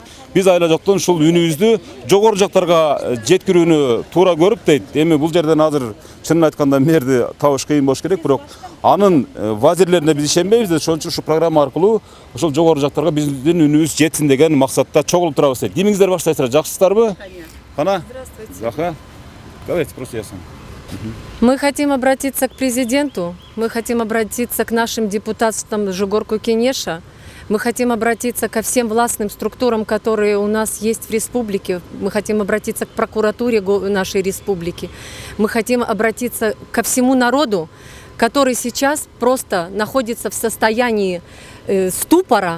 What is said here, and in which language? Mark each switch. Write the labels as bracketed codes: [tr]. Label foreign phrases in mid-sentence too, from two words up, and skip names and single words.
[ky] Биз айла жоктон ушул үнүбүздү жогору жактарга жеткирүүнү туура көрүп дейт. Эми бул жерден азыр чынын айтканда мэрди табыш кыйын болуш керек, бирок анын вазирлерине биз ишенбейбиз. Ошон үчүн ушул программа аркылуу ошол жогору жактарга биздин үнүбүз жетсин деген максатта чогулуп турабыз дейт. Кимиңиздер баштайсыздар, жакшысыздарбы? Кана? [ru] Здравствуйте. Давайте, просто ясно. Мы хотим обратиться к президенту, мы хотим обратиться к нашим депутатам Жогорку Кенеша, мы хотим обратиться ко всем властным структурам, которые у нас есть в республике, мы хотим обратиться к прокуратуре нашей республики, мы хотим обратиться ко всему народу, который сейчас просто находится в состоянии ступора.